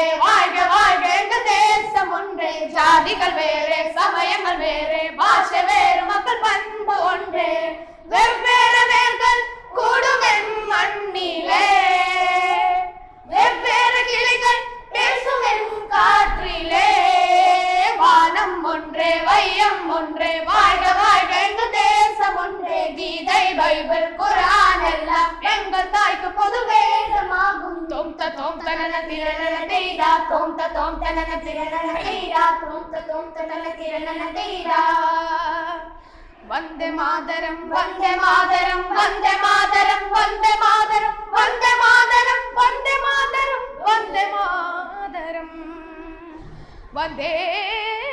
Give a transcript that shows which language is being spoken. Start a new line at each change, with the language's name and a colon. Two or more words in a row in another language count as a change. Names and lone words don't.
Tamil: வாழ்க வாழ்க எங்கள் தேசம் ஒன்றே ஜாதிகள் வேறே சமயங்கள் வேறே பாஷை வேறு மக்கள் பண்பு ஒன்றே வெவ்வேறு வேர்கள் கூடுவென் மண்ணிலே வெவ்வேறு கிளிகள் பேசுவென் காற்றிலே வானம் ஒன்றே வையம் ஒன்றே வாழ்க வாழ்க எங்கள் தேசம் ஒன்றே கீதை பைபிள் குர்ஆன் எல்லாம் எங்கள் தாய்க்கு பொது வேதமாகும் तोम தனன திரணன தீரா தோம் தனன திரணன தீரா தோம் தனன திரணன தீரா
Sanskrit: वंदे मातरम वंदे मातरम वंदे मातरम वंदे मातरम वंदे मातरम वंदे मातरम वंदे मातरम वंदे